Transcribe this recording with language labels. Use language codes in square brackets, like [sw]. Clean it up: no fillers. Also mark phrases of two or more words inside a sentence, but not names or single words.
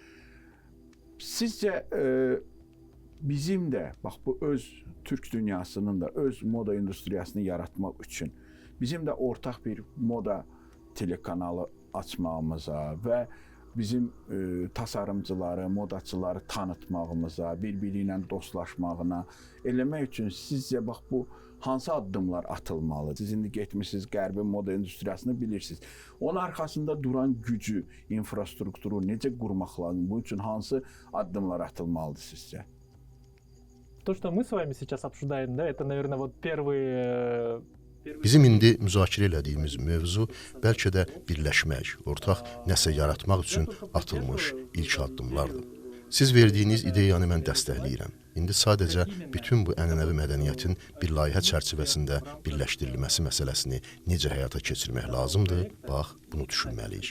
[az] Sizcə bizim də bax bu öz Türk dünyasının da öz moda industriyasını yaratmaq üçün bizim də ortaq bir moda telekanalı açmağımıza və bizim tasarımcıları, modaçıları tanıtmağımıza, bir-biri ilə dostlaşmağına eləmək üçün sizcə bax bu hansı addımlar atılmalı? Siz indi getmişsiniz Qərbin moda industriyasını bilirsiniz. Onun arxasında duran gücü, infrastrukturu necə qurmaq lazım? Bunun üçün hansı addımlar atılmalıdır sizcə? [ru] То, что мы с вами сейчас обсуждаем, да, это, наверное, вот первые... [az] Bizim indi müzakirə elədiyimiz mövzu bəlkə də birləşmək, ortaq nəsə yaratmaq üçün atılmış ilk addımlardır. Siz verdiyiniz ideyanı mən dəstəkləyirəm. İndi sadəcə bütün bu ənənəvi mədəniyyətin bir layihə çərçivəsində birləşdirilməsi məsələsini necə həyata keçirmək lazımdır, bax, bunu düşünməliyik.